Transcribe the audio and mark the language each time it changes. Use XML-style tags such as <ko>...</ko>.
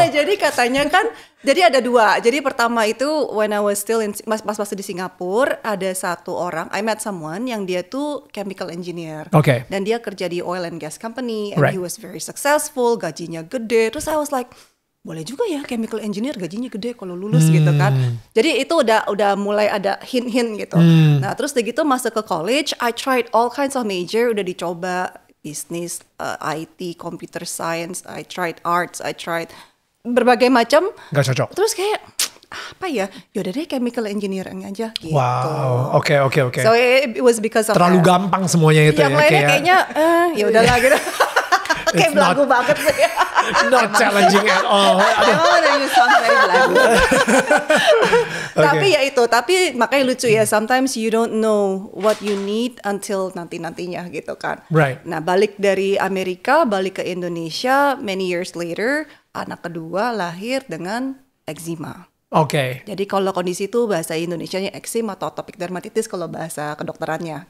<id>Nah, jadi katanya kan. Jadi ada dua. Jadi pertama itu</id> <en>when I was still</en> <id>pas masih di Singapura, ada satu orang,</id> <en>I met someone</en> <id>yang dia tuh chemical engineer. Oke. Dan dia kerja di oil and gas company</id> <en>and he was very successful,</en> <id>gajinya gede. Terus</id> <en>I was like,</en> <id>boleh juga ya chemical engineer gajinya gede kalau lulus gitu kan. Jadi itu udah mulai ada hint-hint gitu. Nah terus begitu masuk ke college,</id> <en>I tried all kinds of major,</en> <id>udah dicoba bisnis, IT, computer science,</id> <en>I tried arts, I tried</en> <id>berbagai macam. Gak cocok. Terus kayak apa ya? Yaudah deh chemical engineering aja gitu. Wow, oke.</id> <en>So it was because of</en> <id>terlalu</id> <en>that.</en> <id>gampang semuanya itu Yang lainnya kayaknya ya udahlah gitu. Kayak belagu banget sih.</id> <en>Not challenging at all.</en> <id>Emang</id> <en>you sound very</en> <id>belagu. Tapi ya itu, tapi makanya lucu ya.</id> <en>Sometimes you don't know what you need until</en> <id>nantinya gitu kan.</id> <en>Right.</en> <id>Nah balik dari Amerika, balik ke Indonesia,</id> <en>many years later,</en> <id>anak kedua lahir dengan eczema. Oke. Jadi kalau kondisi itu bahasa Indonesianya eksim atau atopic dermatitis kalau bahasa kedokterannya.</id>